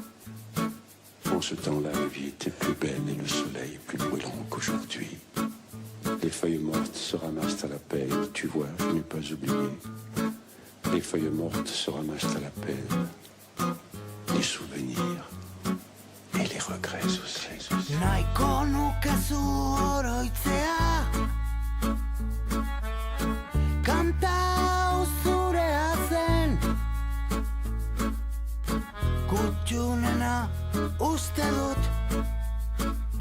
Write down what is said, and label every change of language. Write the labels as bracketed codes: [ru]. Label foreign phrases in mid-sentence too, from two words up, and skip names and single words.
[fr] En ce temps-là, la vie était plus belle et le soleil plus brûlant qu'aujourd'hui. Les feuilles mortes se ramassent à la pelle, tu vois, je n'ai pas oublié. Les feuilles mortes se ramassent à la pelle. Les souvenirs et les regrets aussi. [eu] Nahiko nuke zu oroitzea Kanta hau zurea zen Kutxunena uste dut